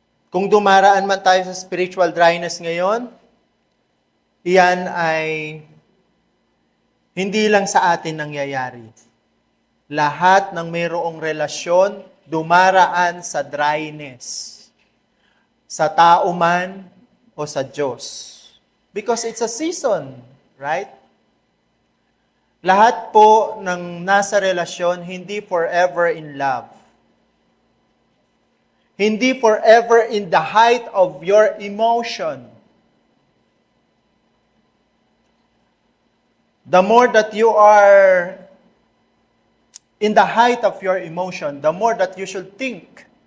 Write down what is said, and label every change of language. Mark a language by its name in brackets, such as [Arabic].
[Filipino] Kung dumaraan man tayo sa spiritual dryness ngayon, iyan ay hindi lang sa atin nangyayari. Lahat ng mayroong relasyon, dumaraan sa dryness. Sa tao man o sa Diyos. [English] Because it's a season, right? [Filipino] Lahat po ng nasa relasyon, hindi [English] forever in love. [Filipino] Hindi [English] forever in the height of your emotion. The more that you are in the height of your emotion, the more that you should think.